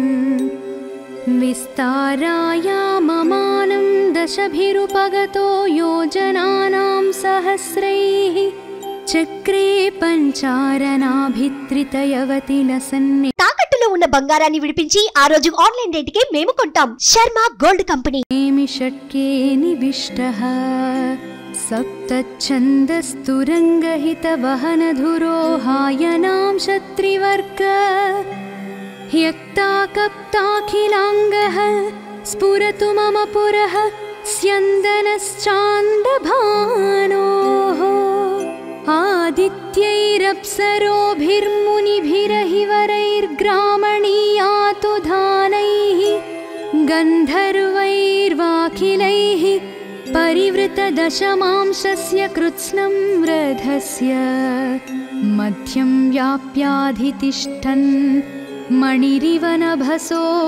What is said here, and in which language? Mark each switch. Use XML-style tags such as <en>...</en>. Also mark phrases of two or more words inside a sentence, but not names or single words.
<sa>विस्तारायाममानं दशभिरुपगतो योजनानां सहस्रैः चक्रे पञ्चारणाभित्रितयवति नसन्ने</sa> <te>తాకట్టులో ఉన్న బంగారాన్ని విడిపించి ఆ రోజు ఆన్లైన్ రేటుకే మేము కొంటాం. శర్మ గోల్డ్ కంపెనీ.</te> <sa>षट्के निविष्टः सप्तछन्दस्तुरङ्गहितवहनधुरोहायनां शत्रिवर्ग ह्यक्ताकप्ताखिलाङ्गः स्फुरतु मम पुरः స్యందనశ్చాందభానోః आदित्यैरप्सरोभिर्मुनिभिरहिवरैर्ग्रामणीयातु धानैः गन्धर्वैर्वाखिलैः परिवृतदशमांशस्य कृत्स्नं रथस्य मध्यं व्याप्याधितिष्ठन् मणिरिव नभसो</sa>